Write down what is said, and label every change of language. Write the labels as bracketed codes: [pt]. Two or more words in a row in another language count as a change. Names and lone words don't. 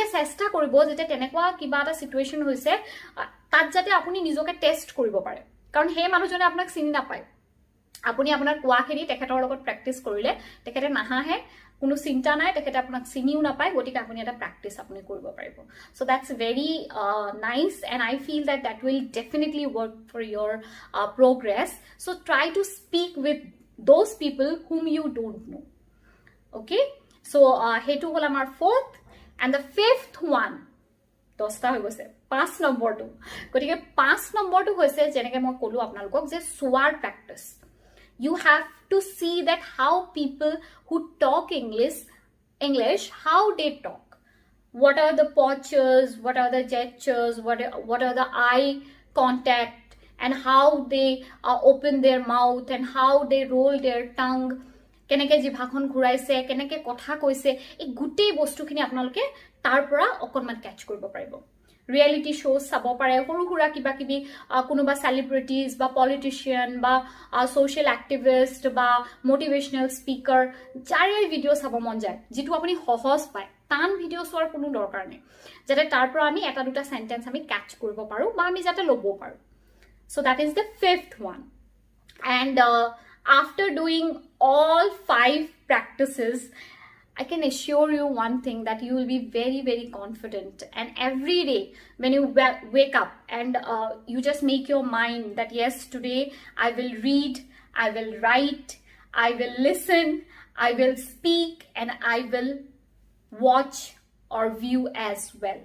[as] চেষ্টা কৰিব যেতিয়া তেনেকুৱা কিবা এটা সিচুৱেশন হৈছে তাত যাতে আপুনি নিজকে টেষ্ট কৰিব পাৰে কাৰণ সেই মানুহজনে আপোনাক চিনি নাপায় আপুনি আপোনাৰ কোৱাখিনি তেখেতৰ লগত প্ৰ্যাকটিস কৰিলে তেখেতে নাহাহে কোনো চিন্তা নাই তেখেতে আপোনাক চিনিও নাপায় গতিকে আপুনি এটা প্ৰ্যাকটিস আপুনি কৰিব পাৰিব সো [en] that's very nice and I feel that will definitely work for your progress so try to speak with those people whom you don't know okay so [as] হেতু হ'ল আমাৰ [en] fourth and the fifth one [as] 10টা হৈ গৈছে 5 নম্বৰটো গতিকে 5 নম্বৰটো হৈছে যেনেকৈ মই কলো আপোনালোকক যে সোৱাৰ প্ৰ্যাকটিস [en] you have to see that how people who talk English how they talk what are the postures what are the gestures what are the eye contact and how they open their mouth and how they roll their tongue [as] কেনেকৈ জিভাখন ঘুৰাইছে কেনেকৈ কথা কৈছে এই গুটেই বস্তুখিনি আপোনালোকে তাৰ পৰা অকনমান ক্যাচ কৰিব পাৰিব [en] reality shows [as] চাব পাৰে সৰু হুৰা কিবা কিবি কোনোবা সেলিব্ৰিটিজ বা পলিটিশিয়ান বা [en] social activist [as] বা [en] motivational speaker [as] যাৰে ভিডিও চাব মন যায় যেটো আপুনি সহজ পায় টান ভিডিও চোৱাৰ কোনো দৰকাৰ নাই যাতে তাৰ পৰা আমি এটা দুটা সেন্টেন্স আমি ক্যাচ কৰিব পাৰো বা আমি যাতে ল'ব পাৰো [en] so that is the fifth one and after doing all 5 practices I can assure you one thing that you will be very, very confident. And every day when you wake up and you just make your mind that yes, today I will read, I will write, I will listen, I will speak, and I will watch or view as well.